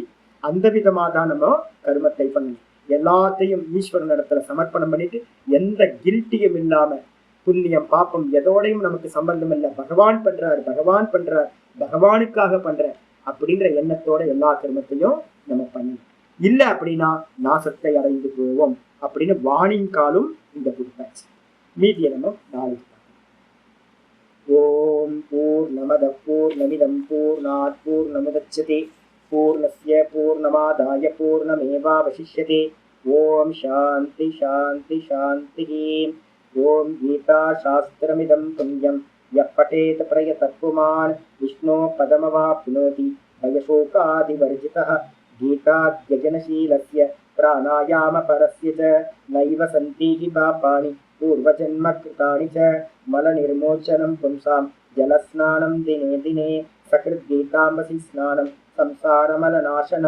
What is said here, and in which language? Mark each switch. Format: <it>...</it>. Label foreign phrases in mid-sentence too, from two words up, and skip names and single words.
<ta>அந்த விதமா தான் நம்ம கர்மத்தை பண்ணணும். எல்லாத்தையும் ஈஸ்வரன் இடத்துல சமர்ப்பணம் பண்ணிட்டு எந்த கில்ட்டியும் இல்லாம, புண்ணியம் பாப்பம் எதோடையும் நமக்கு சம்பந்தம் இல்லை, பகவான் பண்றார் பகவான் பண்றார் பகவானுக்காக பண்ற அப்படின்ற எண்ணத்தோட எல்லா கர்மத்தையும் நம்ம பண்ணணும். இல்லை அப்படின்னா நாசத்தை அடைந்து போவோம் அப்படின்னு</ta> <en>warning callum</en> <ta>இந்த கொடுத்தாச்சு. மீதியை நம்ம நாளைக்கு பார்க்கலாம்.</ta> <sa>ॐ पूर्णमदः पूर्णमिदं पूर्णात् पूर्णमुदच्यते पूर्णस्य पूर्णमादाय पूर्णमेवावशिष्यते. ॐ शान्ति शान्ति शान्ति. ॐ गीता शास्त्रमिदं पुण्यं यः पठेत् प्रयतः पुमान् विष्णोः पदमवाप्नोति भयशोकादिवर्जितः. गीताद्यजनशीलस्य प्राणायामपरस्य च नैव सन्ति हि पापानि पूर्वजन्मकृतानि च. मलनिर्मोचनं पुंसां जलस्नानं दिने दिने सकृद्गीताम्बसि स्नानं संसारमलनाशनं.</sa>